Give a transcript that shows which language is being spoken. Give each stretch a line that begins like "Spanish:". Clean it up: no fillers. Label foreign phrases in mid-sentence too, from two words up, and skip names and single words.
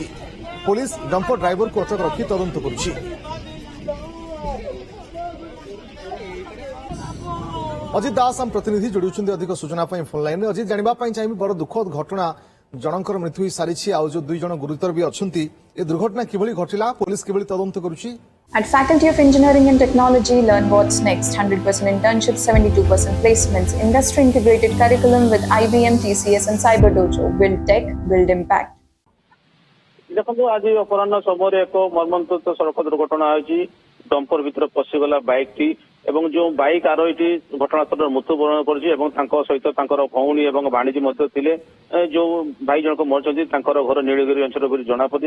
Odia: ପୁଲିସ ଡମ୍ପର ଡ୍ରାଇଭରକୁ ଅଟକ ରଖି ତଦନ୍ତ କରୁଛି। ଅଜିତ ଦାସ ଆମ ପ୍ରତିନିଧି ଯୋଡୁଛନ୍ତି ଅଧିକ ସୂଚନା ପାଇଁ ଫୋନ୍ ଲାଇନରେ। ଅଜିତ, ଜାଣିବା ପାଇଁ ଚାହିଁବି, ବଡ଼ ଦୁଃଖଦ ଘଟଣା, ଜଣଙ୍କର ମୃତ୍ୟୁ ହୋଇସାରିଛି, ଆଉ ଯୋଉ 2 ଜଣ ଗୁରୁତର ବି ଅଛନ୍ତି, ଏ ଦୁର୍ଘଟଣା କିଭଳି ଘଟିଲା, ପୁଲିସ କିଭଳି ତଦନ୍ତ କରୁଛି?
English: At Faculty of Engineering and Technology, learn what's next. 100% internships, 72% placements, industry integrated curriculum with IBM, TCS and Cyber Dojo. Build tech, build impact.
Odia: ଦେଖନ୍ତୁ, ଆଜି ଅପରାହ୍ନ ସମୟରେ ଏକ ମର୍ମନ୍ତୁଦ ସଡ଼କ ଦୁର୍ଘଟଣା ହୋଇଛି। ଡମ୍ପର ଭିତରେ ପଶିଗଲା ବାଇକ୍ଟି ଏବଂ ଯେଉଁ ବାଇକ୍ ଆରୋହୀଟି ଘଟଣାସ୍ଥଳରେ ମୃତ୍ୟୁବରଣ କରିଛି ଏବଂ ତାଙ୍କ ସହିତ ତାଙ୍କର ଭଉଣୀ ଏବଂ ଭାଣିଜୀ ମଧ୍ୟ ଥିଲେ। ଯେଉଁ ଭାଇ ଜଣକ ମରିଛନ୍ତି ତାଙ୍କର ଘର ନୀଳଗିରି ଅଞ୍ଚଳ ବୋଲି ଜଣାପଡିଛି।